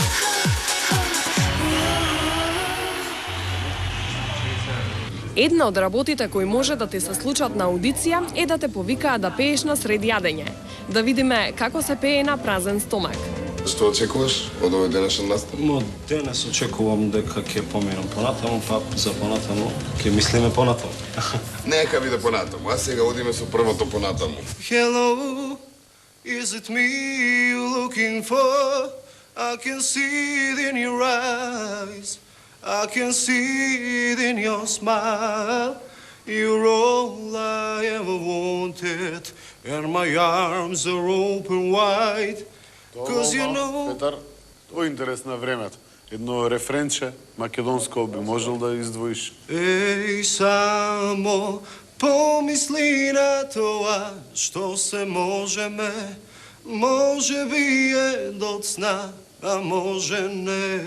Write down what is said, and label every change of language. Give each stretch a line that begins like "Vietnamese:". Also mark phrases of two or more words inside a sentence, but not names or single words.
Macedonian: Една од работите кои може да ти се случат на аудиција е да те повикаат да пееш на сред јадење. Да видиме како се пее на празен стомак. Што очекуваш од овој денешен настап? Денес очекувам дека ќе поминам понатаму, па за понатаму ќе мислиме понатаму. Нека биде понатаму, а сега одиме со првото понатаму.
English: Hello, is it me you're looking for? I can see it in your eyes. I can see it in your smile. You're all I ever wanted, and my arms are open wide. Cause you know...
Macedonian: Петар, Тоа е интерес на времето. Едно рефренче македонско би можел да издвоиш. Еј, само помисли на тоа што се можеме, може би е доцна, а може не.